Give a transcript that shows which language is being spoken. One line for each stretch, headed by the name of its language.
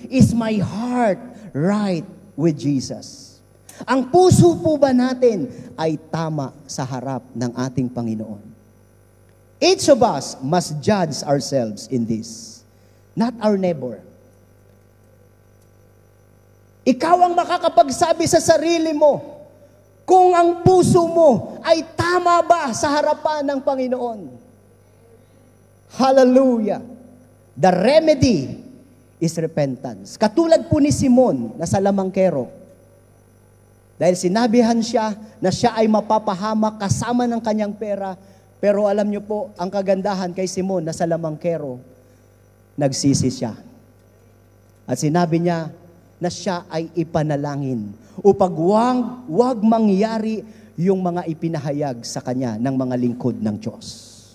English: Is my heart right with Jesus?
Filipino: Ang puso po ba natin ay tama sa harap ng ating Panginoon?
English: Each of us must judge ourselves in this, not our neighbor.
Filipino: Ikaw ang makakapagsabi sa sarili mo kung ang puso mo ay tama ba sa harapan ng Panginoon. Hallelujah!
English: The remedy is repentance.
Filipino: Katulad po ni Simon na sa lamangkero. Dahil sinabihan siya na siya ay mapapahamak kasama ng kanyang pera. Pero alam niyo po, ang kagandahan kay Simon na sa lamangkero, nagsisi siya. At sinabi niya na siya ay ipanalangin upang wag mangyari yung mga ipinahayag sa kanya ng mga lingkod ng Diyos.